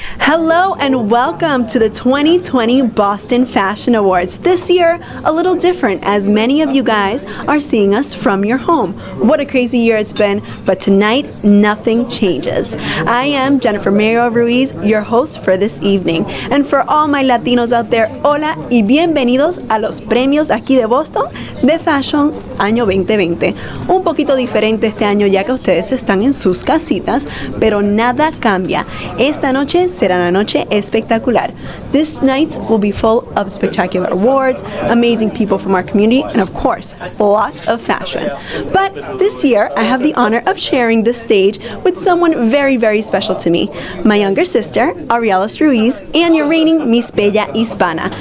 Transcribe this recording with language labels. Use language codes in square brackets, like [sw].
[en] Hello and welcome to the 2020 Boston Fashion Awards. This year, a little different as many of you guys are seeing us from your home. What a crazy year it's been, but tonight, nothing changes. I am Jennifer Muriel Ruiz, your host for this evening. And for all my Latinos out there, [es] hola y bienvenidos a los premios aquí de Boston de Fashion Año 2020. Un poquito diferente este año ya que ustedes están en sus casitas, pero nada cambia. Esta noche será será una noche espectacular. [en] This night will be full of spectacular awards, amazing people from our community, and of course, lots of fashion. But this year, I have the honor of sharing the stage with someone very, very special to me, my younger sister, Aurielis Ruiz, and your reigning Miss Bella Hispana.